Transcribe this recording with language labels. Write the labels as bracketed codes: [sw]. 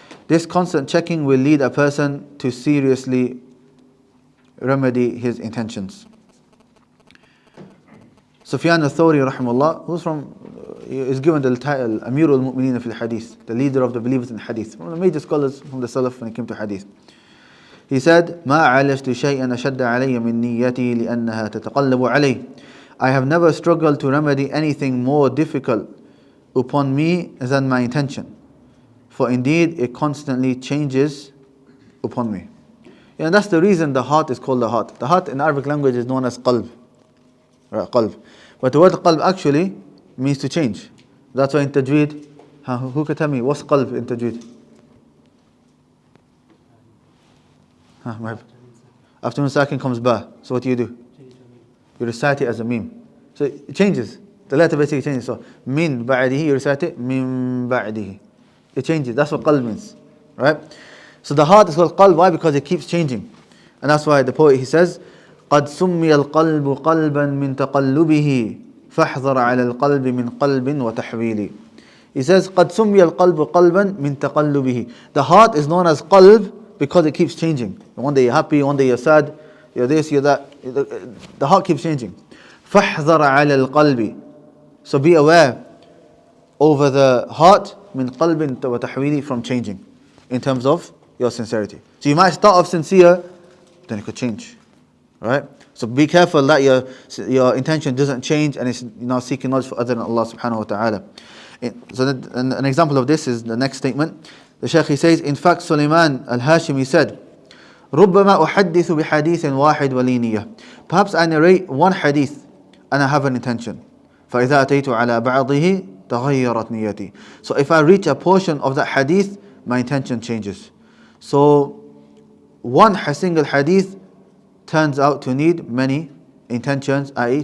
[en] This constant checking will lead a person to seriously remedy his intentions. Sufyan al-Thawri rahimahullah, is given the title Amir al-Mu'mineen fil Hadith, the leader of the believers in Hadith, one of the major scholars from the Salaf when it came to Hadith. He said, [ar] ما عالجت شيئا أشد علي من نيتي لأنها تتقلب علي. [en] I have never struggled to remedy anything more difficult upon me than my intention, for indeed it constantly changes upon me. And that's the reason the heart is called the heart. The heart in Arabic language is known as qalb. Right, qalb. But the word qalb actually means to change. That's why in tajweed, who can tell me what's qalb in tajweed? After Nun Sakin comes Ba. So what do? You recite it as a meme. So it changes. The letter basically changes. So min ba'dihi, you recite it min ba'dihi. It changes. That's what qalb means. Right? So the heart is called qalb. Why? Because it keeps changing. And that's why the poet, he says, [ar] قد سمي القلب قلبا من تقلبه فاحذر على القلب من قلب وتحويل. [en] He says [ar] قد سمي القلب قلبا من تقلبه. [en] The heart is known as qalb because it keeps changing. One day you're happy, one day you're sad, you're this, you're that. The heart keeps changing. [ar] فاحذر على القلب. [en] So be aware over the heart [ar] من قلب وتحويل, [en] from changing in terms of your sincerity. So you might start off sincere, then it could change. Right? So be careful that your intention doesn't change and it's now seeking knowledge for other than Allah subhanahu wa ta'ala. So an example of this is the next statement. The Shaykh, he says, in fact, Sulaiman al-Hashimi said, [ar] ربما أحدث بحديث واحد ولي نية. [en] Perhaps I narrate one hadith and I have an intention. [ar] فإذا أتيت على بعضه تغيرت نيتي. [en] So if I reach a portion of that hadith, my intention changes. So one single hadith turns out to need many intentions, i.e.